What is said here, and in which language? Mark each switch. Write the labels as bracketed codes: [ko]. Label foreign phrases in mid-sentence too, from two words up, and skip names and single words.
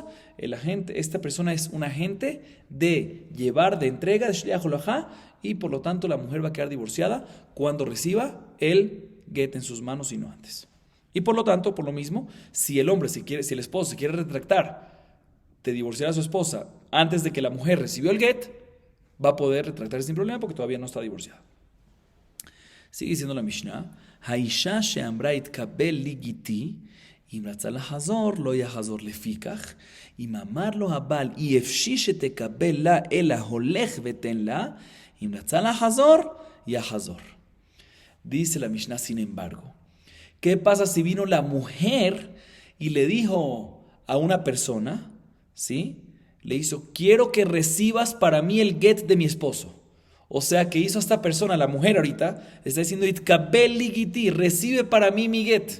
[es] El agente, esta persona es un agente de llevar, de entrega, de [he] שליח הולכה, [es] y por lo tanto la mujer va a quedar divorciada cuando reciba el get en sus manos y no antes. Y por lo tanto, por lo mismo, si el esposo se quiere retractar de divorciar a su esposa antes de que la mujer recibió el get, va a poder retractarse sin problema porque todavía no está divorciada. Sigue diciendo la Mishnah, [he] האשה שאמרה התקבל לי גיטי, אם רצה לחזור, לא יחזור לפיכך. אם אמר לו הבעל, אי אפשי שתקבל לה, אלא הולך ותן לה, אם רצה לחזור, יחזור. [es] Dice la Mishnah, sin embargo, ¿qué pasa si vino la mujer y le dijo a una persona, ¿sí? Le hizo, quiero que recibas para mí el get de mi esposo. O sea, que hizo esta persona, la mujer ahorita, está diciendo, [he] התקבל לי גיטי, [es] recibe para mí mi get.